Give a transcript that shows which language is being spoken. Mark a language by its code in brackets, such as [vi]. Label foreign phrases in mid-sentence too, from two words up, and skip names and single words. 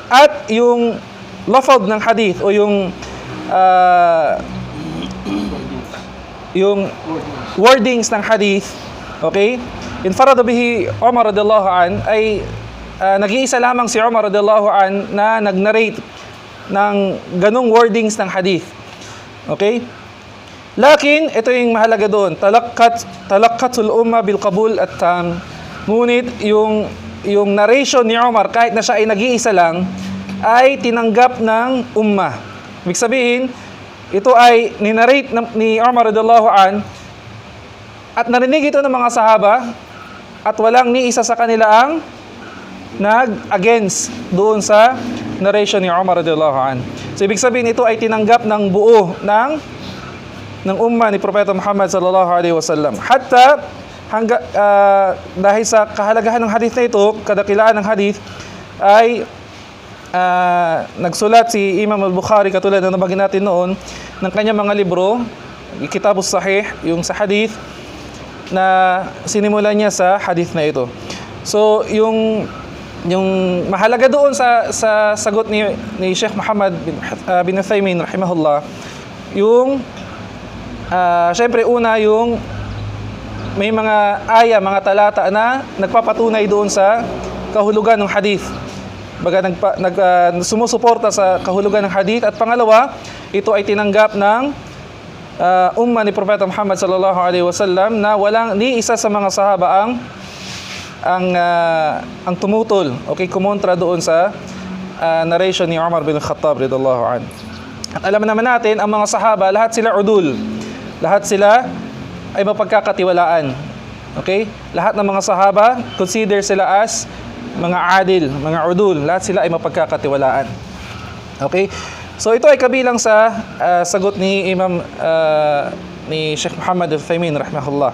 [tl] At yung lafaz ng hadith o yung wordings ng hadith, okay? [ar] انفرد به عمر رضي الله عن, [tl] ay nag-iisa lamang si Umar [ar] رضي الله عن [tl] na nag-narrate ng ganung wordings ng hadith. Okay? Lakin, ito yung mahalaga doon, [ar] تلقته الأمة بالقبول [tl] at tam. Ngunit yung narration ni Umar, kahit na siya ay nag-iisa lang, ay tinanggap ng umma. Ibig sabihin, ito ay ninarrate ni Umar [ar] رضي الله عن, [tl] at narinig ito ng mga sahaba, at walang ni isa sa kanila ang nag-against doon sa narration ni Umar [ar] رضي الله عن. [tl] So ibig sabihin, ito ay tinanggap ng buo ng umma ni Propeta Muhammad [ar] صلى الله عليه وسلم. [tl] Hatta dahil sa kahalagahan ng hadith na ito, kadakilaan ng hadith, ay nagsulat si Imam al-Bukhari, katulad na nabagin natin noon, ng kanyang mga libro, Kitabus Sahih, yung sa hadith, na sinimulan niya sa hadith na ito. So yung mahalaga doon sa sagot ni Sheikh Muhammad bin Uthaymin rahimahullah, yung syempre una, yung may mga aya, mga talata na nagpapatunay doon sa kahulugan ng hadith, baga sumusuporta sa kahulugan ng hadith. At pangalawa, ito ay tinanggap ng umma ni Propeta Muhammad [ar] صلى الله عليه وسلم, [tl] na walang ni isa sa mga sahaba ang tumutol, okay, kumontra doon sa narration ni Umar bin Khattab [ar] رضي الله عنه. [tl] At alam naman natin, ang mga sahaba, lahat sila udul. Lahat sila ay mapagkakatiwalaan. Okay? Lahat ng mga sahaba, consider sila as mga adil, mga udul. Lahat sila ay mapagkakatiwalaan. Okay? So ito ay kabilang sa sagot ni Imam ni Sheikh Muhammad Al-Uthaymin rahimahullah.